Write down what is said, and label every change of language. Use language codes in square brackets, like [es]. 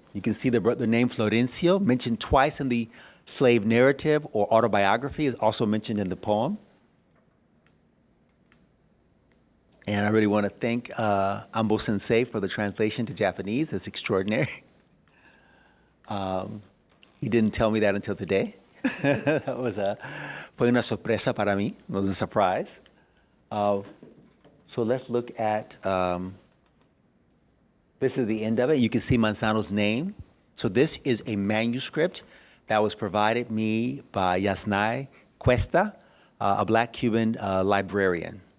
[en] You can see the name Florencio mentioned twice in the slave narrative or autobiography, is also mentioned in the poem. And I really want to thank Ambo Sensei for the translation to Japanese. It's extraordinary. He didn't tell me that until today. That was [es] fue una sorpresa para mí. [en] It was a surprise. So let's look at, this is the end of it. You can see Manzano's name. So this is a manuscript that was provided me by Yasnai Cuesta, a black Cuban librarian.